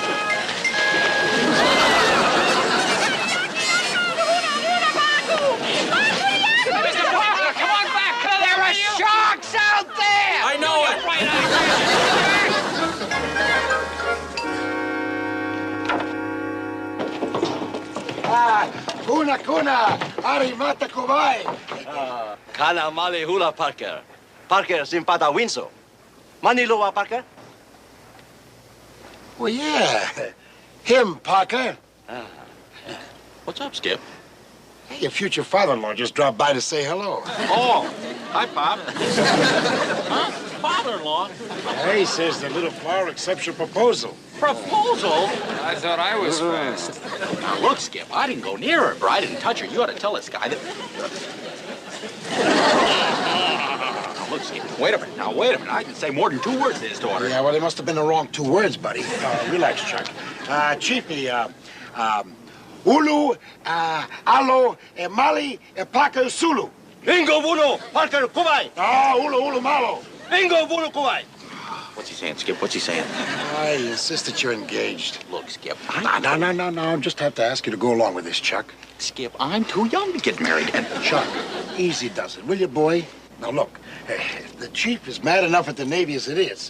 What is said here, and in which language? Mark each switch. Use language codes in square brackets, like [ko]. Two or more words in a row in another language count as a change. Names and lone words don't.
[en] Mr. Parker, come on back. There are sharks out there! I know it. Kuna, arimata kubai. Kana male hula Parker. Parker simpata winso. Maniloa Parker? Well, yeah. Him, Parker. What's up, Skip? Hey, your future father-in-law just dropped by to say hello. Oh, hi, Pop. Huh? Father-in-law? Hey, says the Little Flower accepts your proposal. Proposal? I thought I was fast. Now, look, Skip, I didn't go near her, but I didn't touch her. You ought to tell this guy that... Now, look, Skip, wait a minute. Now, wait a minute. I didn't say more than 2 words to his daughter. Yeah, well, they must have been the wrong 2 words, buddy. Relax, Chuck. Chiefy, Ulu, Alo, Mali, Parker, Sulu. Bingo Buno, Parker Kubai. Ah, Ulu, Malo. Bingo Buno Kubai. What's he saying, Skip? What's he saying? I insist that you're engaged. Look, Skip, No. I just have to ask you to go along with this, Chuck. Skip, I'm too young to get married. And Chuck, easy does it, will you, boy? Now, look, the chief is mad enough at the Navy as it is.